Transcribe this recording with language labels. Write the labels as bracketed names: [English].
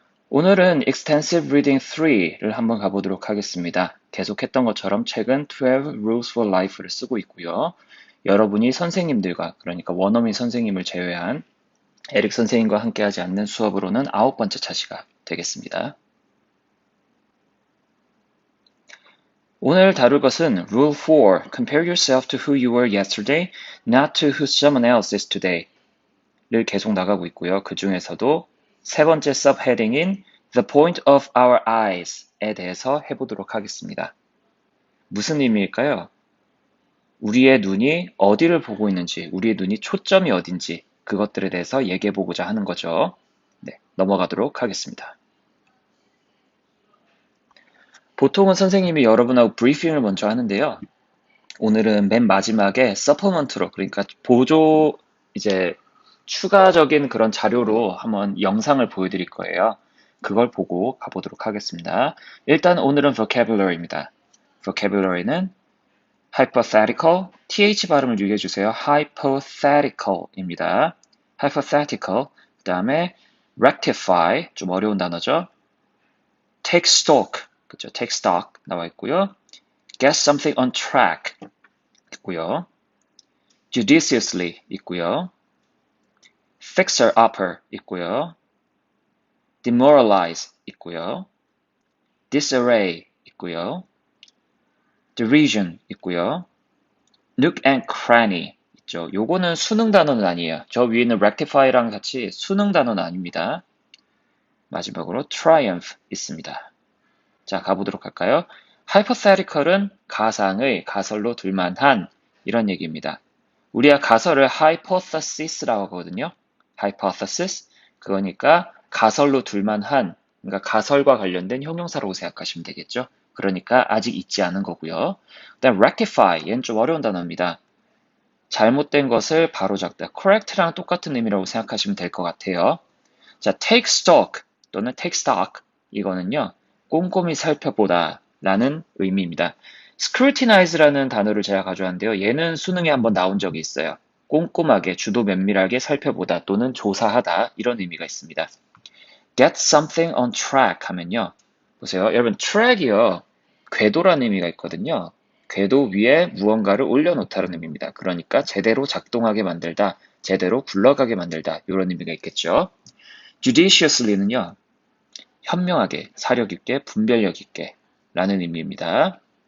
[Korean] 오늘은 Extensive Reading 3를 한번 가보도록 하겠습니다. 계속했던 것처럼 책은 12 Rules for Life를 쓰고 있고요. 여러분이 선생님들과, 그러니까 원어민 선생님을 제외한 에릭 선생님과 함께하지 않는 수업으로는 9번째 차시가 되겠습니다. 오늘 다룰 것은 Rule 4, [English] Compare yourself to who you were yesterday, not to who someone else is today [Korean] 를 계속 나가고 있고요. 그 중에서도 세 번째 subheading인 [English] The point of our eyes [Korean] 에 대해서 해보도록 하겠습니다. 무슨 의미일까요? 우리의 눈이 어디를 보고 있는지, 우리의 눈이 초점이 어딘지 그것들에 대해서 얘기해보고자 하는 거죠. 네, 넘어가도록 하겠습니다. 보통은 선생님이 여러분하고 브리핑을 먼저 하는데요. 오늘은 맨 마지막에 서포먼트로, 그러니까 보조 추가적인 그런 자료로 한번 영상을 보여드릴 거예요. 그걸 보고 가보도록 하겠습니다. 일단 오늘은 vocabulary입니다. vocabulary는 hypothetical, th 발음을 유의해주세요. hypothetical입니다. hypothetical, 그 다음에 rectify, 좀 어려운 단어죠. [English] take stock, [Korean] 그쵸? take stock 나와 있고요. [English] get something on track [Korean] 있고요. judiciously 있고요. fixer-upper 있고요. demoralize 있고요. disarray 있고요. derision 있고요. [English] nook and cranny [Korean] 있죠. 요거는 수능 단어는 아니에요. 저 위에는 rectify랑 같이 수능 단어는 아닙니다. 마지막으로 triumph 있습니다. 자, 가보도록 할까요? hypothetical은 가상의, 가설로 둘만한 이런 얘기입니다. 우리가 가설을 hypothesis라고 하거든요. hypothesis, 그거니까 가설로 둘만한, 그러니까 가설과 관련된 형용사라고 생각하시면 되겠죠. 그러니까 아직 있지 않은 거고요. 그다음 rectify, 얘는 좀 어려운 단어입니다. 잘못된 것을 바로잡다. correct랑 똑같은 의미라고 생각하시면 될 것 같아요. 자, take stock 또는 take stock, 이거는요, 꼼꼼히 살펴보다 라는 의미입니다. scrutinize라는 단어를 제가 가져왔는데요. 얘는 수능에 한번 나온 적이 있어요. 꼼꼼하게, 주도 면밀하게 살펴보다 또는 조사하다, 이런 의미가 있습니다. get something on track 하면요. 보세요. 여러분, track이요. 궤도라는 의미가 있거든요. 궤도 위에 무언가를 올려놓다는 의미입니다. 그러니까 제대로 작동하게 만들다, 제대로 굴러가게 만들다, 이런 의미가 있겠죠. judiciously는요. 현명하게, 사력 있게, 분별력 있게 라는 의미입니다.